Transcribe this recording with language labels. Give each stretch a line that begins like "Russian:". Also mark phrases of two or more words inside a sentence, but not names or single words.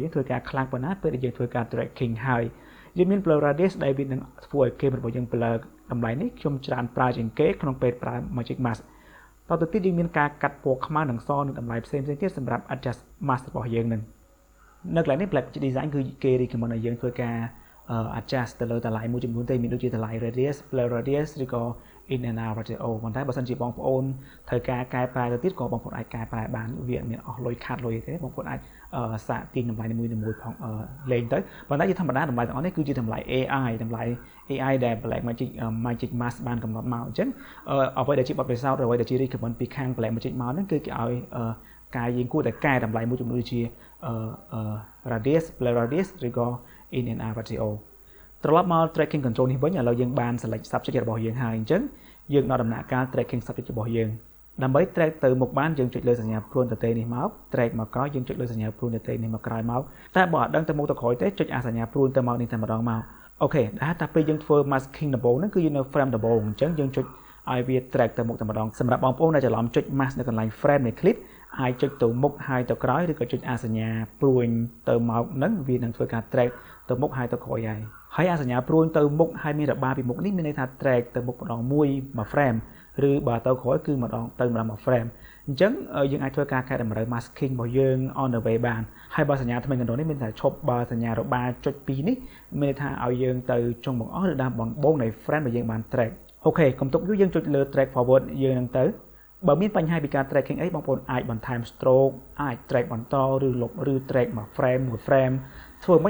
Khmer: យើងធ្វើការខ្លាំងប៉ុណ្ណាពេលដែលយើងធ្វើការ tracking ហើយយើងមាន
English: blur radius
Khmer: ដែលវានឹងធ្វើឲ្យ game របស់យើង blur តម្លៃនេះខ្ញុំច្រើនប្រើជាងគេក្នុងពេល ប្រើ Magic Mask តទៅទៀតយើងមានការកាត់ពណ៌ខ្មៅនិងសនិងតម្លៃផ្សេងៗទៀតសម្រាប់
English: adjust mask
Khmer: របស់យើងនឹងនៅកន្លែងនេះ
English: black design
Khmer: គឺគេ recommend ឲ្យយើងធ្វើការ adjust ទៅលើតម្លៃមួយចំនួនទេមានដូចជាតម្លៃ
English: radius blur radius
Khmer: ឬក៏
English: in and out ratio
Khmer: ប៉ុន្តែបើសិនជាបងប្អូនត្រូវការកែប្រែទៅទៀតក៏បងប្អូនអាចកែប្រែបានវាអត់មានអស់លុយខាត់លុយទេបងប្អូនអាចសាកទាញតម្លៃមួយផងលេងទៅប៉ុន្តែជាធម្មតាតម្លៃទាំងអស់នេះគឺជាតម្លៃ AI ដែល Black Magic Mask បានកំណត់មកអញ្ចឹងអ្វីដែលជាបទពិសោធន៍អ្វីដែលជា recommend ពីខាង Black Magic មកហ្នឹងគឺគេឲ្យការយើងគួរតែកែតម្លៃមួយចំនួនដូចជា
English: radius blur radius
Khmer: ឬក៏
English: in and out ratio
Khmer: ត្រឡប់មក
English: tracking control
Khmer: នេះវិញឥឡូវយើងបាន
English: select subject
Khmer: របស់យើងហើយអញ្ចឹងយើងដល់ដំណាក់កាល
English: tracking subject
Khmer: របស់យើងដើម្បី track ទៅមុខបានយើងចុចលើសញ្ញាព្រួនទទេនេះមក track មកក្រោយយើងចុចលើសញ្ញាព្រួនទទេនេះមកក្រោយមកតែបើអ ត់ដឹងទៅមុខទៅក្រោយទេចុចអាសញ្ញាព្រួនទៅមកនេះតែម្ដងមកអូខេដែលតែពេលយើងធ្វើ masking ដំបូងហ្នឹងគឺយើងនៅ frame ដំបូងអញ្ចឹងយើងចុចឲ្យវា track ទៅមុខតែម្ដងសម្រាប់បងប្អូនដែលច្រឡំចុច mask នៅកន្លែង frame នៃ clip អាចចុចទៅមុខហើយទៅក្រោយឬក៏ចុចអាសញ្ញាព្រួញទៅមកហ្នឹងវានឹងធ្វើការ track ទៅមុខហើយទៅក្រោយហើយអាសញ្ញាព្រួញទៅមុខហើយមានរបាពីមុខនេះមានន័យថា track ទៅមុខម្ដងមួយ frame ឬបើទៅក្រោយគឺម្ដងទៅម្ដងមួយ frame អញ្ចឹងយើងអាចធ្វើការកែតម្រូវ masking របស់យើង
English: on the way
Khmer: បានហើយបើសញ្ញាថ្មីកណ្ដុរនេះមានតែឈប់បើសញ្ញារបាចុច2នេះមានន័យថាឲ្យយើងទៅចុងបង្អស់ឬដើមបងនៃ frame ដែលយើងបាន track អូខេកុំទុកយូរយើងចុចលើ
English: track forward
Khmer: យើងនឹងទៅបើមានបញ្ហាពីការ tracking អីបងប្អូនអាចបន្ថែម stroke អាច track បន្តឬលុបឬ track មួយ frame ធ្វើមិន